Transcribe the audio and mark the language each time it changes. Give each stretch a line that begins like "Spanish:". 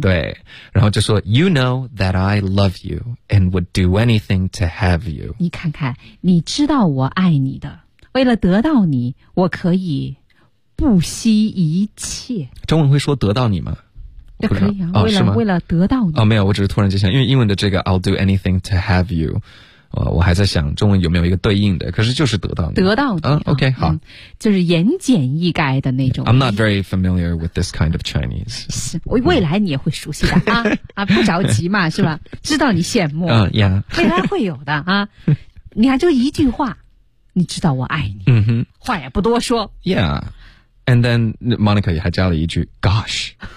Chinese: 对，然后就说
English: ，You know that I love you and would do anything to have you。
Chinese: 你看看，你知道我爱你的，为了得到你，我可以不惜一切。中文会说得到你吗？可以啊，为了得到你哦，没有，我只是突然就想，因为英文的这个
English: I'll do anything to have you，
Chinese: 我还在想中文有没有一个对应的，可是就是得到你，得到你，嗯 ，OK， 好，就是言简意赅的那种。
English: I'm not very familiar with this kind of Chinese。
Chinese: 是，未来你也会熟悉的啊，不着急嘛，是吧？知道你羡慕，未来会有的啊。你看，就一句话，你知道我爱你，嗯哼，话也不多说。
English: Yeah，and then
Chinese: Monica 也还加了一句 ，Gosh。